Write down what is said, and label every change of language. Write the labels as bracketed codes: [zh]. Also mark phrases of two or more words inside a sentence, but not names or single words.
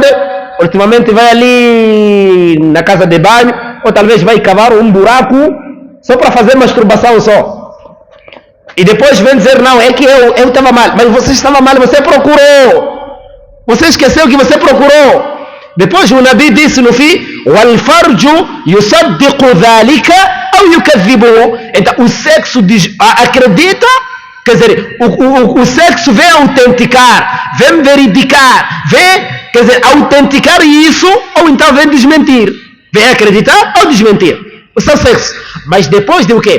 [pt] Ultimamente vai ali na casa de banho, ou talvez vai cavar um buraco só para fazer masturbação só. E depois vem dizer, não, é que eu estava mal. Mas você estava mal, você procurou. Você esqueceu que você procurou. Depois o Nabi disse no fim, [ar] وَالْفَرْجُ يُصَدِّقُ ذَلِكَ أَوْ يُكَذِّبُهُ. [pt] Então o sexo acredita, quer dizer, o sexo vem autenticar, vem verificar, quer dizer, autenticar isso, ou então vem desmentir. Vem acreditar ou desmentir. O seu sexo. Mas depois de o quê?